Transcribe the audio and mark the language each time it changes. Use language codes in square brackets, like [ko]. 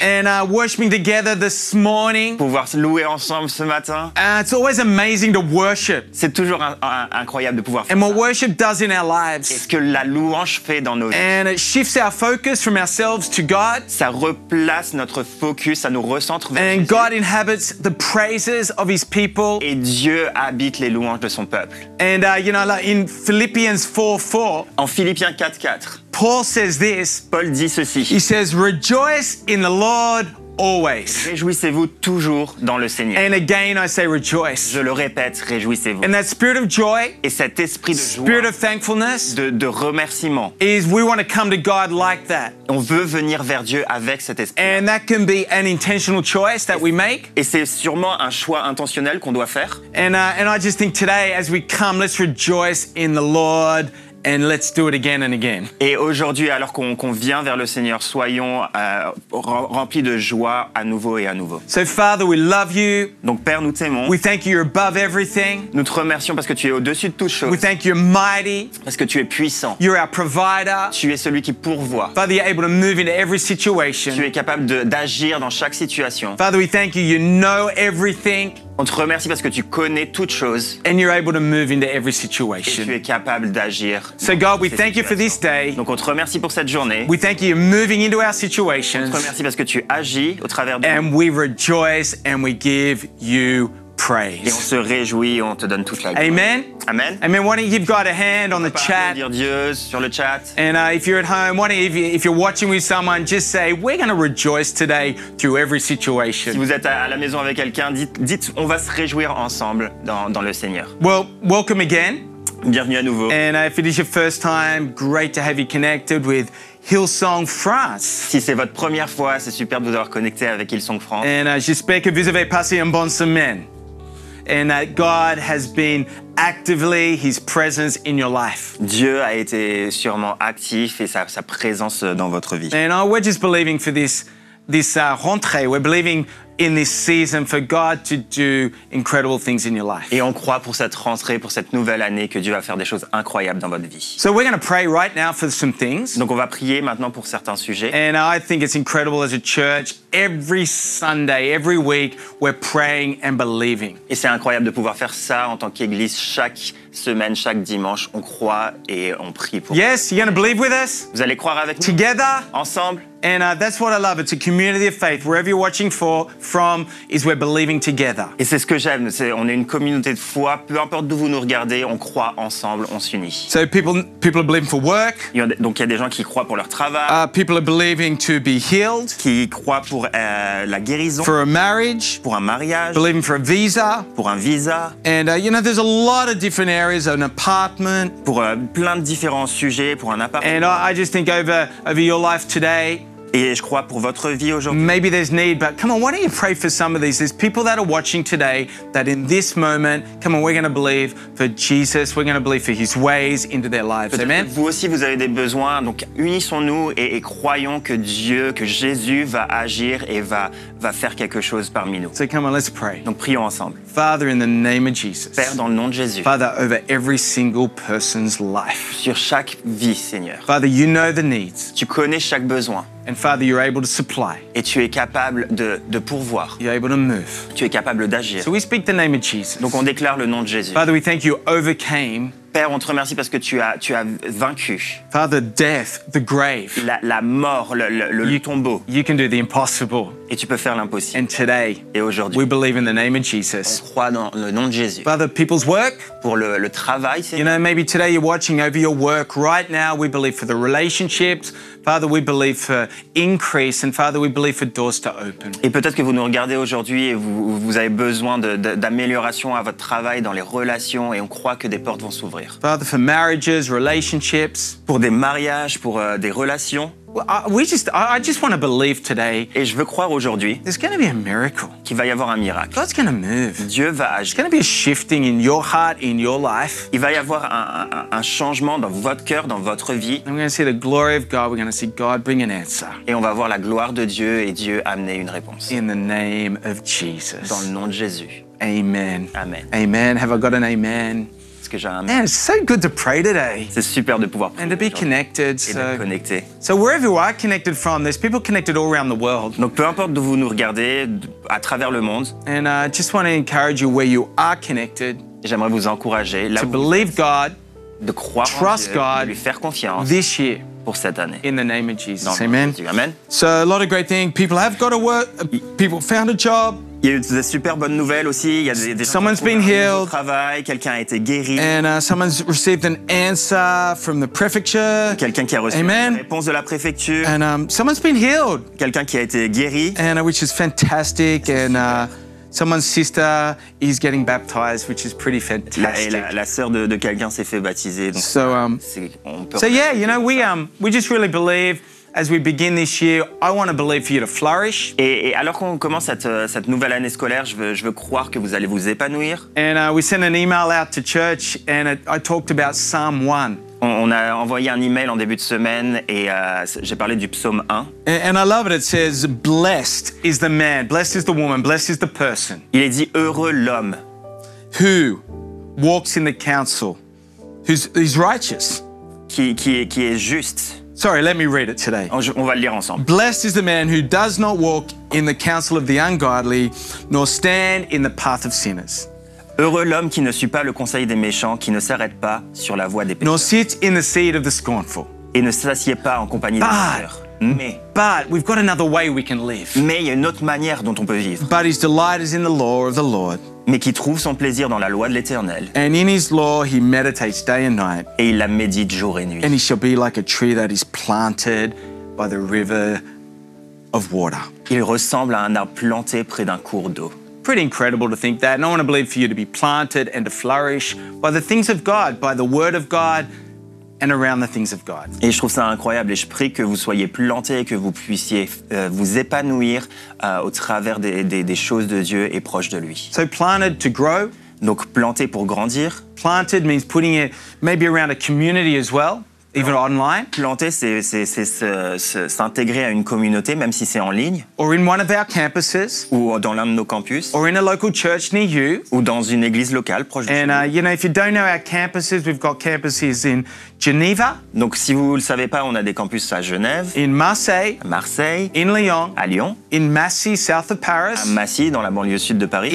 [en] And worshiping together this morning. [fr] Pouvoir se louer ensemble ce matin. [en] It's always amazing to worship. [fr] C'est toujours incroyable de pouvoir faire [en] And what [fr] ça. [en] worship does in our [fr] Et [en] lives. [fr] ce que la louange fait dans nos vies. [en] And it shifts our focus from ourselves to God. [fr] Ça replace notre focus, ça nous recentre vers [en] And [fr] Jésus. [en] God inhabits the praises of His people. [fr] Et Dieu habite les louanges de son peuple. [en] And like in Philippians 4:4, [fr] En Philippiens 4:4, [en] Paul says this. [fr] Paul dit ceci. [en] He says, "Rejoice in the Lord always." [fr] Réjouissez-vous toujours dans le Seigneur. [en] And again, I say rejoice. [fr] Je le répète, réjouissez-vous. [en] And that spirit of joy, [fr] Et cet esprit de [en] spirit [fr] joie, [en] of thankfulness, [fr] de remerciement, [en] is we want to come to God like that. [fr] on veut venir vers Dieu avec cet esprit. [en] And that can be an intentional choice that we make. [fr] Et c'est sûrement un choix intentionnel qu'on doit faire. [en] And I just think today, as we come, let's rejoice in the Lord and let's do it again and again. [fr] Et aujourd'hui, alors qu'on vient vers le Seigneur, soyons remplis de joie à nouveau et à nouveau. [en] So, Father, we love you. [fr] Donc Père, nous t'aimons. [en] We thank you, you're above everything. [fr] Nous te remercions parce que tu es au-dessus de toutes [en] We [fr] choses. [en] thank you, you're mighty. [fr] Parce que tu es puissant. [en] You're our provider. [fr] Tu es celui qui pourvoit. [en] Father, you're able to move into every [fr] Tu [en] situation. [fr] es capable d'agir dans chaque situation. [en] Father, we thank you, you know everything. [fr] On te remercie parce que tu connais toutes choses. [en] And you're able to move into every [fr] Et tu [en] situation. [fr] es capable d'agir. [en] So, [fr] dans [en] God, we [fr] ces [en] thank you for this [fr] situations. [en] day. [fr] Donc on te remercie pour cette journée. [en] We thank you, you're moving into our [fr] On te [en] situations. [fr] remercie parce que tu agis au travers de nous. [en] And we rejoice and we give you [fr] Et on [en] praise. [fr] se réjouit et on te donne toute la gloire. [en] Amen. [fr] Amen. [en] Amen. Why don't you give God a hand on the [fr] Pas [en] chat? [fr] dire Dieu sur le chat. [en] And if you're at home, why don't you, if you're watching with someone, just say, we're going to rejoice today through every [fr] Si [en] situation. [fr] vous êtes à la maison avec quelqu'un, dites on va se réjouir ensemble dans le Seigneur. [en] Well, welcome again. [fr] Bienvenue à nouveau. [en] And if it is your first time, great to have you connected with Hillsong France. [fr] Si c'est votre première fois, c'est super de vous avoir connecté avec Hillsong France. And j'espère que vous avez passé une bonne semaine. [en] And that God has been actively, His presence in your life. [fr] Dieu a été sûrement actif et sa présence dans votre vie. [en] And we're just believing for this rentrée. We're believing in this season for God to do incredible things in your life. [fr] Et on croit pour cette rentrée, pour cette nouvelle année, que Dieu va faire des choses incroyables dans votre vie. [en] So we're going to pray right now for some things. [fr] Donc on va prier maintenant pour certains sujets. [en] And I think it's incredible as a church. Every Sunday, every week, we're praying and believing. [fr] Et c'est incroyable de pouvoir faire ça en tant qu'Église. Chaque semaine, chaque dimanche, on croit et on prie pour. [en] Yes, you're going to believe with us? [fr] Vous allez croire avec nous [en] Together? [fr] ensemble. [en] And that's what I love. It's a community of faith. Wherever you're watching from is we're believing together. [fr] Et c'est ce que j'aime, on est une communauté de foi, peu importe d'où vous nous regardez, on croit ensemble, on s'unit. [en] So people are believing for work. [fr] Donc il y a des gens qui croient pour leur travail, [en] People are believing to be healed, [fr] qui croient pour la guérison, [en] for a marriage, [fr] pour un mariage, [en] believing for a visa. [fr] pour un visa, [en] And, there's a lot of different areas, an apartment. [fr] pour plein de différents sujets, pour un appartement. [en] And I just think over your life today, [fr] Et je crois pour votre vie aujourd'hui. [en] maybe there's need, but come on, why don't you pray for some of these? There's people that are watching today that in this moment, come on, we're going to believe for Jesus. We're going to believe for His ways into their lives. [fr] Peut-être [en] Amen? [fr] que vous aussi, vous avez des besoins. Donc, unissons-nous et croyons que Dieu, que Jésus va agir et va faire quelque chose parmi nous. [en] So come on, let's pray. [fr] Donc, prions ensemble. [en] Father, in the name of Jesus. [fr] Père, dans le nom de Jésus, [en] Father, over every single person's life. [fr] sur chaque vie, Seigneur, [en] Father, you know the needs. [fr] tu connais chaque besoin [en] And Father, you're able to supply. [fr] et tu es capable de pourvoir. [en] You're able to move. [fr] Tu es capable d'agir. [en] So we speak the name of Jesus. [fr] Donc, on déclare le nom de Jésus. [en] Father, we thank you overcame [fr] Père, on te remercie parce que tu as vaincu [en] Father, death, the grave. [fr] la mort, le tombeau. [en] You can do the impossible. [fr] Et tu peux faire l'impossible. [en] And today, [fr] Et [en] we [fr] aujourd'hui, [en] believe in the name of [fr] on [en] Jesus. [fr] croit dans le nom de Jésus. [en] Father, people's work, [fr] Pour le travail, c'est [en] you know, maybe today you're watching over your work. Right now, we believe for the relationships. Father, we believe for increase. And Father, we believe for doors to open. [fr] Et peut-être que vous nous regardez aujourd'hui et vous avez besoin d'amélioration à votre travail, dans les relations, et on croit que des portes vont s'ouvrir. [en] Father, for marriages, relationships. [fr] Pour des mariages, pour des relations. [en] Well, I just want to believe today [fr] Et je veux croire aujourd'hui [en] there's going to be a miracle. [fr] qu'il va y avoir un miracle. [en] God's going to move. [fr] Dieu va [en] There's [fr] agir. [en] going to be a shifting in your heart, in your life. [fr] Il va y avoir un changement dans votre cœur, dans votre vie. [en] And we're going to see the glory of God. We're going to see God bring an answer. [fr] Et on va voir la gloire de Dieu et Dieu amener une réponse. [en] In the name of Jesus. [fr] Dans le nom de Jésus. [en] Amen. [fr] Amen. [en] Amen. Have I got an amen? [fr] Est-ce que j'ai un amen? [en] Man, it's so good to pray today [fr] C'est super de pouvoir prier [en] and to be [fr] aujourd'hui [en] connected. [fr] et d'être connecté. [en] So wherever you are connected from, there's people connected all around the world. [fr] Donc peu importe d'où vous nous regardez, à travers le monde, [en] And I just want to encourage you where you are connected [fr] j'aimerais vous encourager là [en] to [fr] où vous [en] believe God [fr] de croire en [en] trust [fr] Dieu, [en] God [fr] de lui faire confiance [en] this year [fr] pour cette année. [en] in the name of [fr] Dans [en] Jesus. [fr] le nom de [en] Amen. [fr] Jésus. Amen. [en] So a lot of great things. People have got to work. People found a job. [fr] Il y a eu des super bonnes nouvelles aussi. Il y a des gens [en] Someone's [fr] qui ont trouvé [en] been [fr] un nouveau [en] healed. [fr] travail, quelqu'un a été guéri, [en] And someone's received an answer from the prefecture. [fr] quelqu'un qui a reçu [en] Amen. [fr] une réponse de la préfecture, [en] And someone's been healed. [fr] quelqu'un qui a été guéri. [en] And which is fantastic. And someone's sister is getting baptized, which is pretty fantastic. [fr] La sœur de quelqu'un s'est fait baptiser. Donc on peut [en] So yeah, you know, we just really believe as we begin this year, I want to believe for you to flourish. [fr] Et alors qu'on commence cette nouvelle année scolaire, je veux croire que vous allez vous épanouir. [en] And we sent an email out to church and I talked about Psalm 1. [fr] On a envoyé un email en début de semaine et j'ai parlé du psaume 1. [en] And I love it. It says, blessed is the man, blessed is the woman, blessed is the person [fr] Il est dit heureux l'homme [en] who walks in the counsel, who's righteous. [fr] qui est juste. [en] Sorry, let me read it today. [fr] On va le lire ensemble. [en] Blessed is the man who does not walk in the counsel of the ungodly, nor stand in the path of sinners, [fr] Heureux l'homme qui ne suit pas le conseil des méchants, qui ne s'arrête pas sur la voie des [en] nor [fr] pécheurs [en] sit in the seat of the scornful. [fr] et ne s'assied pas en compagnie des pécheurs. [en] But we've got another way we can live. [fr] Mais il y a une autre manière dont on peut vivre, [en] But his delight is in the law of the Lord, [fr] mais qui trouve son plaisir dans la loi de l'Éternel [en] and in his law he meditates day and night. [fr] et il la médite jour et nuit. [en] And he shall be like a tree that is planted by the river of water. [fr] Il ressemble à un arbre planté près d'un cours d'eau. [en] Pretty incredible to think that. And I want to believe for you to be planted and to flourish by the things of God, by the word of God, and around the things of God. [fr] Et je trouve ça incroyable et je prie que vous soyez plantés et que vous puissiez vous épanouir au travers des choses de Dieu et proches de lui. [en] So planted to grow. [fr] Donc planté pour grandir. [en] Planted means putting it maybe around a community as well, even online, [fr] Planter, c'est s'intégrer à une communauté, même si c'est en ligne, [en] or in one of our campuses, [fr] ou dans l'un de nos campus, [en] or in a local church near you. [fr] ou dans une église locale proche de chez [en] And, [fr] vous. [en] you know, if you don't know our campuses, we've got campuses in Geneva, [fr] Donc si vous ne le savez pas, on a des campus à Genève, [en] in Marseille, [fr] à Marseille, [en] in Lyon, [fr] à Lyon, [en] in Massy, south of [fr] à [en] Paris, [fr] Massy, dans la banlieue sud de Paris,